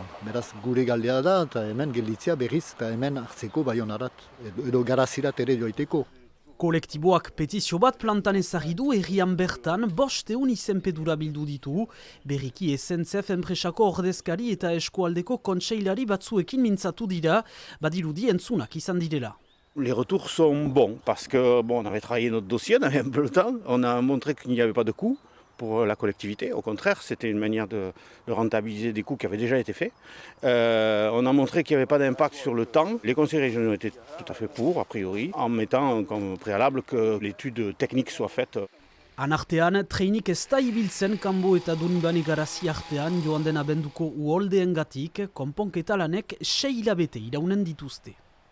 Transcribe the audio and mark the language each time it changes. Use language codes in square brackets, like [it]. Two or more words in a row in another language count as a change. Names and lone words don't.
[eu] Beraz gure galdea da, eta hemen gelditzea berriz, eta hemen hartzeko Baionarat, edo Garazirat ere joaiteko. Kolektiboak petizio bat plantan ezagri du herrian bertan 500 izenpedura bildu ditu, berriki SNCF enpresako ordezkari eta eskualdeko kontseilari batzuekin mintzatu dira, badirudi entzunak izan direla. [fr] Les retours sont bons parce que on avait travaillé notre dossier, on avait un peu le temps, on a montré qu'il n'y avait pas de coût pour la collectivité. Au contraire, c'était une manière de rentabiliser des coûts qui avaient déjà été faits. On a montré qu'il n'y avait pas d'impact sur le temps. Les conseils régionaux étaient tout à fait pour, a priori, en mettant comme préalable que l'étude technique soit faite. [eu] Anartean, treinik ez da ibiltzen Kanbo eta Donibane Garazi artean joan den abenduko uholdeengatik, konponketa lanek 6 hilabete iraunen dituzte.